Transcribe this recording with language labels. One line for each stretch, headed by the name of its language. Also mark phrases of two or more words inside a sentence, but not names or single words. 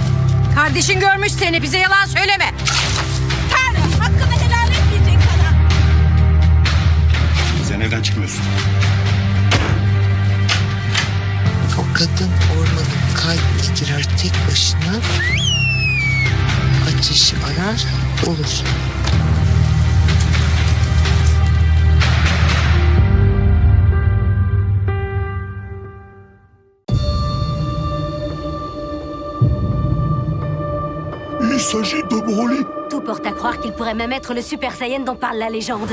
Turkish: Kardeşin görmüş seni, bize yalan söyleme. Tanrım, hakkını helal etmeyecek sana. Sen evden çıkmıyorsun. O kadın ormanın kalbine girer tek başına. Ateşi arar, olur.
French: Il s'agit de Broly. Tout porte à croire qu'il pourrait même être le Super Saiyan dont parle la légende.